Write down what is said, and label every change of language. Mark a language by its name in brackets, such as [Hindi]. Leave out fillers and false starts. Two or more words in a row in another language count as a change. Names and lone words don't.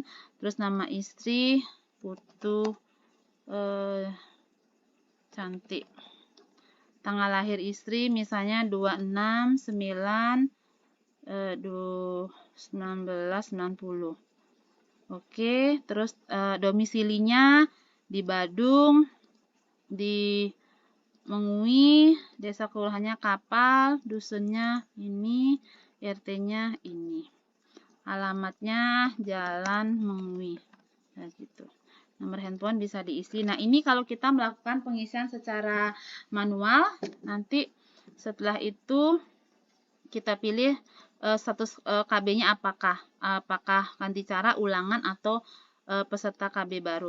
[Indonesian] Terus nama istri Putu Cantik. Tanggal lahir istri misalnya 26/9/1990. Oke, terus domisilinya di Badung, di Mengui, desa kelurahannya Kapal, dusunnya ini, RT-nya ini. Alamatnya Jalan Mengui. Nah, gitu. Nomor handphone bisa diisi. Nah, ini kalau kita melakukan pengisian secara manual, nanti setelah itu kita pilih status KB-nya apakah ganti cara, ulangan, atau peserta KB baru.